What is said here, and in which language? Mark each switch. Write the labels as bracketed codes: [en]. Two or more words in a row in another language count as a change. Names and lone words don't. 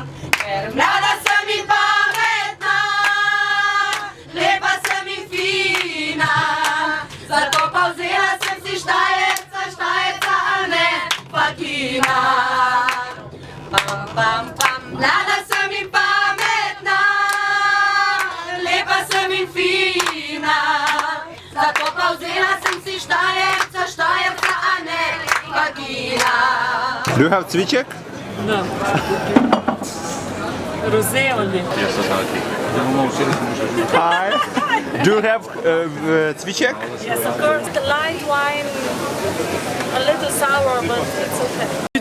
[sl] Ker mlada sem in pametna, lepa sem in fina, zato pa vzela sem si Štajerca, a ne Fakina. Pam, pam, pam, mlada sem in pametna, lepa sem in fina, zato pa vzela sem si Štajerca, a ne Fakina. [en] Do you have cviček? No. Rosé only. Hi. Do you have cviček? Yes, of course. The light wine, a little sour, but it's okay.